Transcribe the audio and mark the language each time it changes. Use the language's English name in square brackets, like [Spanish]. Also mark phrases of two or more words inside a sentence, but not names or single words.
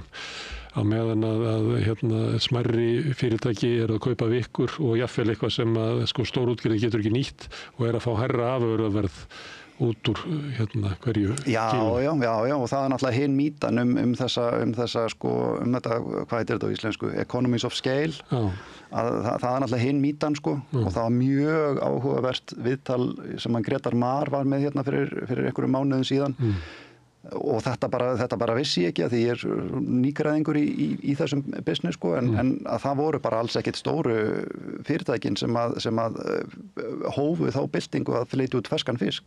[Icelandic] Á meðan að smærri fyrirtæki er að kaupa vikur og jafnvel eitthvað sem að stórútgerðin getur ekki nýtt og er að fá hærra afurðaverð út úr hverju kíló. Já, og það er náttúrulega hin mýtan um þetta, hvað heitir þetta á íslensku, [English] economies of scale. [Icelandic] Það er náttúrulega hin mýtan og það var mjög áhugavert viðtal sem Gretar Mar var með fyrir einhverjum mánuðum síðan. Og þetta bara vissi ég ekki að því ég er nýgræðingur í þessum business en að það voru bara alls ekkit stóru fyrirtækin sem að hófu þá byltingu að flytja út ferskan fisk.